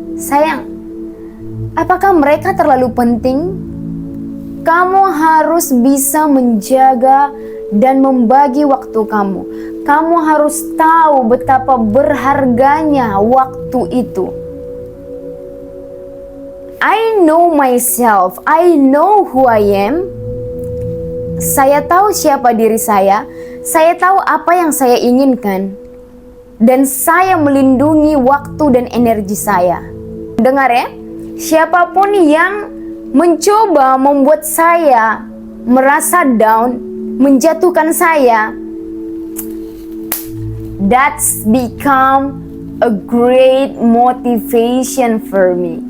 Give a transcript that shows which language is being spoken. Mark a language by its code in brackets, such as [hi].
[id] Sayang, apakah mereka terlalu penting? Kamu harus bisa menjaga dan membagi waktu kamu. Kamu harus tahu betapa berharganya waktu itu. [en] I know myself, I know who I am. [id] Saya tahu siapa diri saya tahu apa yang saya inginkan, dan saya melindungi waktu dan energi saya. Dengar ya, siapapun yang mencoba membuat saya merasa down, menjatuhkan saya, [en] that's become a great motivation for me.